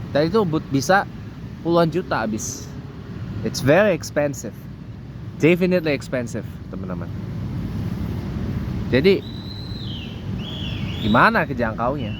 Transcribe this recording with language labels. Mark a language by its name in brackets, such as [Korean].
[Indonesian] Dan itu bisa puluhan juta habis. [English] It's very expensive, definitely expensive, teman-teman. [Indonesian] Jadi gimana kejangkaunya?